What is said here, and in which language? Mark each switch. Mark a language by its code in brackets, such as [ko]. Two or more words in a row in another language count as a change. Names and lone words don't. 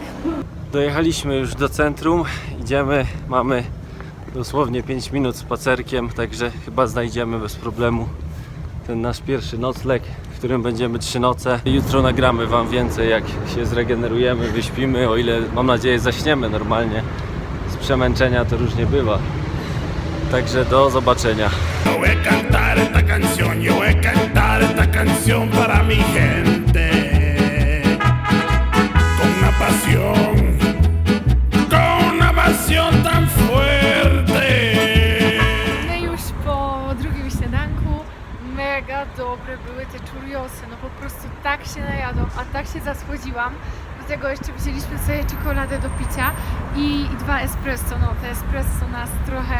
[pl] Dojechaliśmy już do centrum, idziemy, mamy dosłownie 5 minut spacerkiem, także chyba znajdziemy bez problemu ten nasz pierwszy nocleg, w którym będziemy 3 noce. Jutro nagramy Wam więcej, jak się zregenerujemy, wyśpimy, o ile, mam nadzieję, zaśniemy normalnie. Z przemęczenia to różnie bywa. Także do zobaczenia. [es] Yo voy a cantar esta canción, yo voy a cantar esta canción para mi gente. Con una pasión tan fuerte. [pl] My już po drugim śniadanku, mega dobre były te churriosy, no po prostu tak się najadłam, a tak się zasłodziłam. Do tego jeszcze wzięliśmy sobie czekoladę do picia i 2 espresso, no te espresso nas trochę...